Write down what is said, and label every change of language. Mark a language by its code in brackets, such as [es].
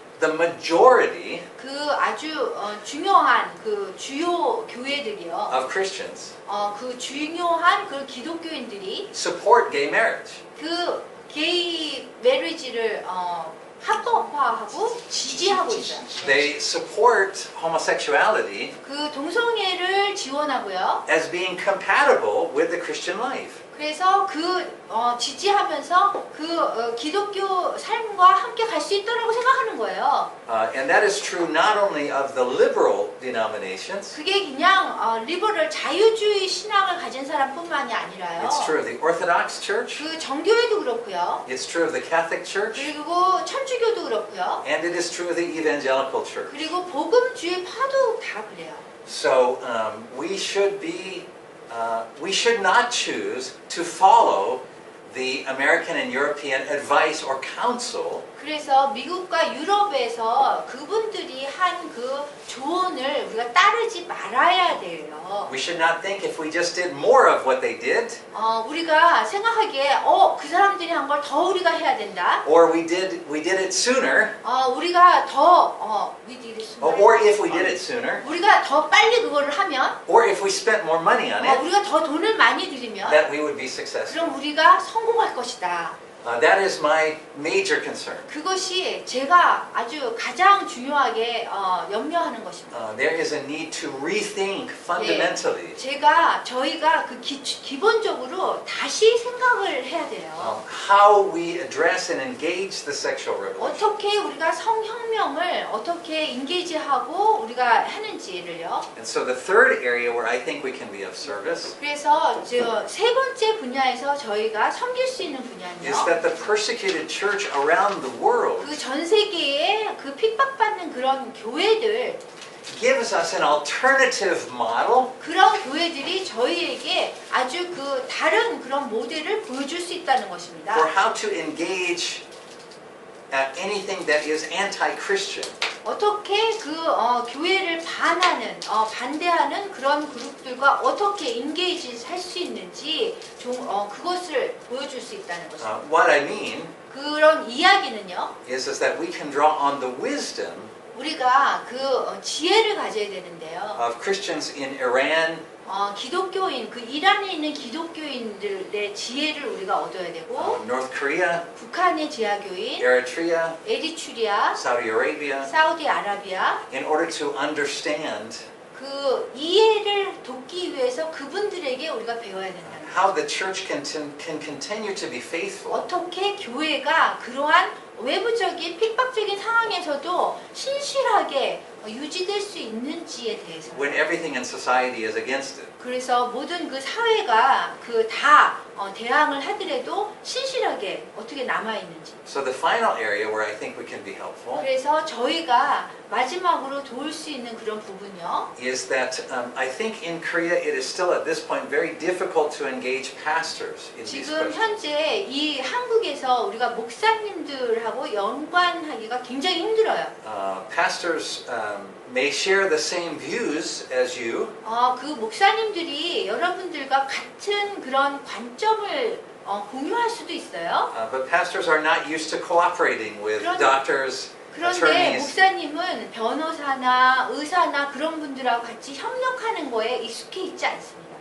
[en] the majority [ko] 그 아주 중요한 그 주요 교회들이요. [en] of Christians [ko] 그 중요한 그 기독교인들이 [en] support gay marriage. [ko] 그 게이 메리지를 합법화하고 지지하고 있어요. [en] They support homosexuality [ko] 그 동성애를 지원하고요. [en] as being compatible with the Christian life. [ko] 그래서 지지하면서 기독교 삶과 함께 갈 수 있다라고 생각하는 거예요. [en] And that is true not only of the liberal denominations, [ko] 그게 그냥 리버럴 자유주의 신앙을 가진 사람뿐만이 아니라요. [en] it's true of the Orthodox Church, [ko] 그 정교회도 그렇고요. [en] it's true of the Catholic Church, [ko] 그리고 천주교도 그렇고요. [en] and it is true of the Evangelical Church. [ko] 그리고 복음주의파도 다 그래요. [en] So we should not choose to follow the American and European advice or counsel. [ko] 그래서 미국과 유럽에서 그분들이 한 그 조언을 우리가 따르지 말아야 돼요. [en] We should not think if we just did more of what they did, [ko] 우리가 생각하기에 그 사람들이 한 걸 더 우리가 해야 된다. [en] or we did it sooner, [ko] 우리가 더 [en] we did it sooner. or if we did it sooner, [ko] 우리가 더 빨리 그거를 하면 [en] or if we spent more money on it, [ko] 우리가 더 돈을 많이 들이면 [en] that we would be successful. [ko] 그럼 우리가 성공할 것이다. [en] That is my major concern. [ko] 그것이 제가 아주 가장 중요하게 염려하는 것입니다. [en] There is a need to rethink fundamentally [ko] 저희가 그 기본적으로 다시 생각을 해야 돼요. [en] how we address and engage the sexual revolution. [ko] 어떻게 우리가 성혁명을 어떻게 인게이지하고 우리가 하는지를요. [en] And so the third area where I think we can be of service [ko] 그래서 세 번째 분야에서 저희가 섬길 수 있는 분야는요. [en] is that the persecuted church around the world [ko] 그 전 세계에 그 핍박받는 그런 교회들 [en] gives us an alternative model [ko] 그런 교회들이 저희에게 아주 그 다른 그런 모델을 보여줄 수 있다는 것입니다. [en] for how to engage anything that is anti-Christian. [ko] 어떻게 그 교회를 반대하는 그런 그룹들과 어떻게 인게이지 할 수 있는지 그것을 보여줄 수 있다는 것입니다. [en] What I mean [ko] 그런 이야기는요. [en] is that we can draw on the wisdom [ko] 우리가 그 지혜를 가져야 되는데요. [en] of Christians in Iran, [ko] 기독교인 그 이란에 있는 기독교인들의 지혜를 우리가 얻어야 되고 [en] North Korea, [ko] 북한의 지하교인, [en] Eritrea, [ko] 에리트리아, [en] Saudi Arabia, [ko] 사우디아라비아 [en] in order to understand [ko] 그 이해를 돕기 위해서 그분들에게 우리가 배워야 된다. [en] how the church can continue to be faithful [ko] 어떻게 교회가 그러한 외부적인 핍박적인 상황에서도 신실하게 유지될 수 있는지에 대해서. [en] when everything in society is against it. [ko] 그래서 모든 그 사회가 다 대항을 하더라도 신실하게 어떻게 남아 있는지. [en] So the final area where I think we can be helpful [ko] 그래서 저희가 마지막으로 도울 수 있는 그런 부분요. [en] is that I think in Korea it is still at this point very difficult to engage pastors in these [ko] 지금 [en] questions. [ko] 현재 이 한국에서 우리가 목사님들하고 연관하기가 굉장히 힘들어요. [en] Pastors may share the same views as you. [ko] 그 목사님들이 여러분들과 같은 그런 관점을 공유할 수도 있어요. [en] But pastors are not used to cooperating with doctors, [ko] 그런데 [en] attorneys. [ko] 목사님은 변호사나 의사나 그런 분들하고 같이 협력하는 거에 익숙해 있지 않습니다.